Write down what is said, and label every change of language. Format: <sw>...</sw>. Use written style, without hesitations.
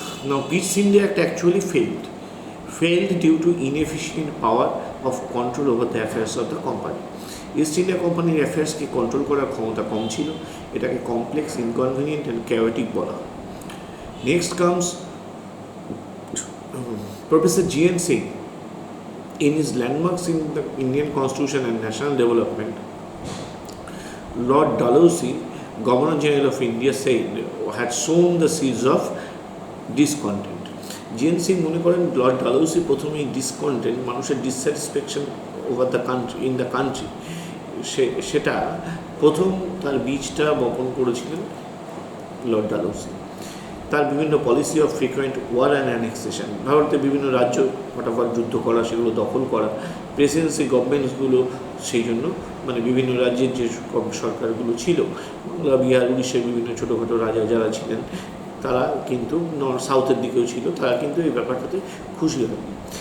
<en>Now, Peace India Act actually failed due to inefficient power of control over the affairs of the company.</en> <bn>East India কোম্পানির অ্যাফেয়ার্সকে control করার ক্ষমতা কম ছিল, এটাকে</bn> <en>complex, inconvenient and chaotic</en> <bn>বলা হয়।</bn> <en>Next comes professor G N. Singh in his landmarks in the Indian Constitution and National Development. Lord Dalhousie, Governor General of India, said had sown the seeds of discontent. G N.</en> <bn>Singh মনে করেন Lord Dalhousie প্রথমেই discontent, মানুষের dissatisfaction</bn> <en>over the country, in the country,</en> <bn>সেটা প্রথম তার বীজটা বপন করেছিলেন লর্ড ডালহৌসি। তার বিভিন্ন</bn> <en>policy of frequent war and annexation,</en> <bn>ভারতের বিভিন্ন রাজ্য ফটাফট যুদ্ধ করা, সেগুলো দখল করা, প্রেসিডেন্সি গভর্নমেন্টসগুলো সেই জন্য মানে বিভিন্ন রাজ্যের যে সরকারগুলো ছিল, বাংলা, বিহার, উড়িষ্যার বিভিন্ন ছোটোখাটো রাজা যারা ছিলেন, তারা কিন্তু সাউথের দিকেও ছিল, তারা কিন্তু এই ব্যাপারটাতে খুশি হয়নি।</bn>